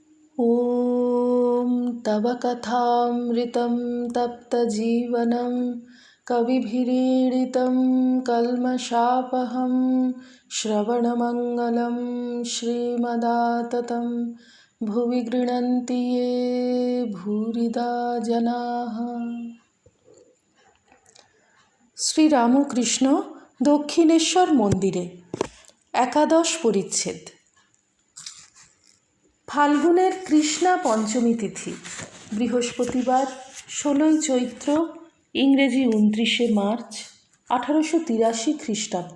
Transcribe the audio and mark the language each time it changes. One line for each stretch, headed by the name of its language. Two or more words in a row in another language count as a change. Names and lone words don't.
Sanskrit: ॐ तव कथामृतं तप्तजीवनं कविभिरीडितं कल्मषापहं श्रवणमङ्गलं श्रीमदाततं भुवि गृह्णन्ति ये भूरिदा जनाः।
Bangla: শ্রীরামকৃষ্ণ দক্ষিণেশ্বর মন্দিরে একাদশ পরিচ্ছেদ। ফাল্গুনের কৃষ্ণা পঞ্চমী তিথি, বৃহস্পতিবার, 16ই চৈত্র, ইংরেজি 29শে মার্চ 1883 খ্রিস্টাব্দ।